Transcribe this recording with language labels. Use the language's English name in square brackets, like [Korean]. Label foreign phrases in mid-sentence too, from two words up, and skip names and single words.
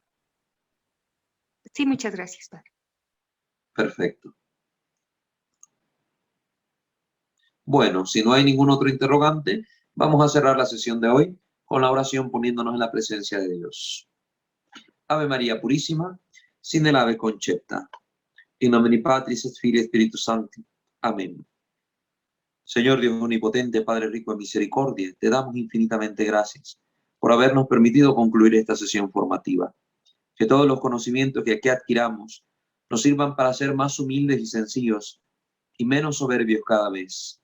[Spanish] Sí, muchas gracias, padre. Perfecto. Bueno, si no hay ningún otro interrogante, vamos a cerrar la sesión de hoy con la oración poniéndonos en la presencia de Dios. Ave María Purísima, sin el ave concepta. [Latin] In nomine Patris et Filii et Spiritus Sancti. [Spanish] Amén. Señor Dios omnipotente, Padre rico en misericordia, te damos infinitamente gracias por habernos permitido concluir esta sesión formativa. Que todos los conocimientos que aquí adquiramos nos sirvan para ser más humildes y sencillos y menos soberbios cada vez.